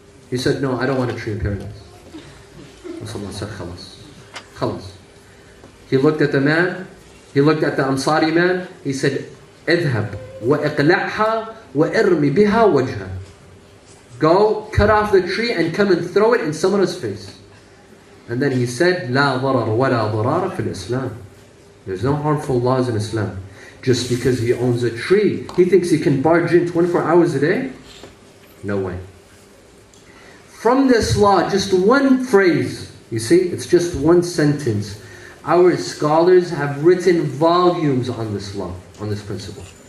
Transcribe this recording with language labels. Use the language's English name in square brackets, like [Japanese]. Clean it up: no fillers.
[English] He said, no, I don't want a tree in paradise. Rasulullah said, khalas, khalas. He looked at the man, he looked at the Ansari man, he said, [Arabic] اذهب وإقلعها وإرمي بها وجهها. [English] Go, cut off the tree and come and throw it in Samara's face. And then he said, [Arabic] لا ضرر ولا ضرار في الإسلام. [English] There's no harmful laws in Islam. Just because he owns a tree, he thinks he can barge in 24 hours a day? No way. From this law, just one phrase, you see, it's just one sentence. Our scholars have written volumes on this law, on this principle.